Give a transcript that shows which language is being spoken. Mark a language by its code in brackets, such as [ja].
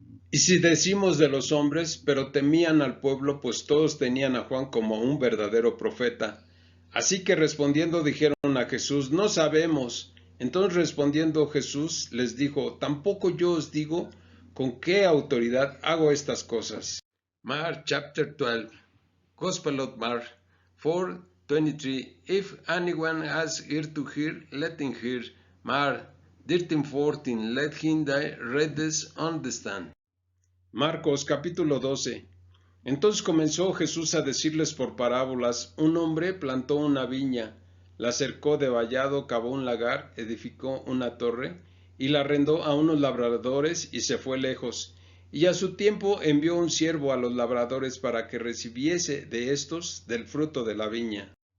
[es] Y si decimos de los hombres, pero temían al pueblo, pues todos tenían a Juan como un verdadero profeta. Así que respondiendo dijeron a Jesús, no sabemos. Entonces respondiendo Jesús les dijo, tampoco yo os digo con qué autoridad hago estas cosas. [en] Mark chapter 12, Gospel of Mark 4:23. If anyone has ear to hear, let him hear. Mark 13:14. Let him that readeth understand. [es] Marcos capítulo 12. Entonces comenzó Jesús a decirles por parábolas, un hombre plantó una viña, la cercó de vallado, cavó un lagar, edificó una torre, y la arrendó a unos labradores y se fue lejos. Y a su tiempo envió un siervo a los labradores para que recibiese de éstos del fruto de la viña.